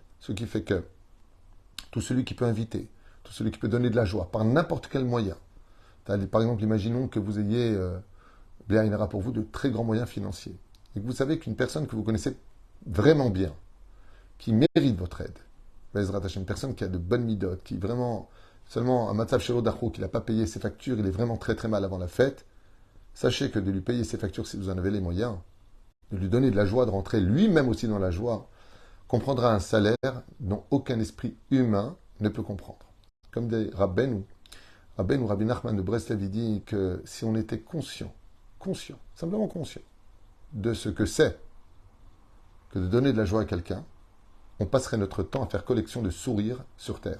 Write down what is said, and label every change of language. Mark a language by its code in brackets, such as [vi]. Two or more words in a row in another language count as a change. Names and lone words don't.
[fr] Ce qui fait que tout celui qui peut inviter, tout celui qui peut donner de la joie par n'importe quel moyen. Par exemple, imaginons que vous ayez, bien il y aura pour vous de très grands moyens financiers, et que vous savez qu'une personne que vous connaissez vraiment bien, qui mérite votre aide, une personne qui a de bonnes midotes, qui vraiment, seulement un [he] מצב שלו דחוק, [fr] qui n'a pas payé ses factures, il est vraiment très très mal avant la fête, sachez que de lui payer ses factures si vous en avez les moyens, de lui donner de la joie, de rentrer lui-même aussi dans la joie, comprendra un salaire dont aucun esprit humain ne peut comprendre. Comme des Rabbeinu Rabbi Nachman de Breslev dit que si on était conscient, simplement conscient, de ce que c'est que de donner de la joie à quelqu'un, on passerait notre temps à faire collection de sourires sur terre.